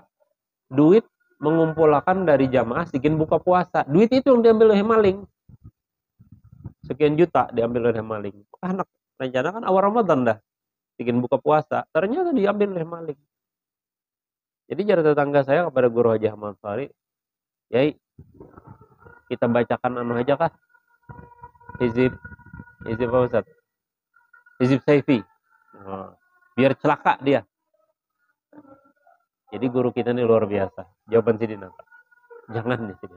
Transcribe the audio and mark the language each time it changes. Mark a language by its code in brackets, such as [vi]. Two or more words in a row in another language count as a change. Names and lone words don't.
[id] Duit mengumpulkan dari jamaah bikin buka puasa. Duit itu yang diambil oleh maling. Sekian juta diambil oleh maling. Anak rencana kan awal Ramadan dah bikin buka puasa, ternyata diambil oleh maling. Jadi cara tetangga saya kepada Guru Haji Ahmad Fari, Yai, kita bacakan anu aja kah? Hizib apa Ustaz? Hizib Saifi. Biar celaka dia. Jadi guru kita ini luar biasa. Jawaban Sidin apa? Jangan nih Sidin.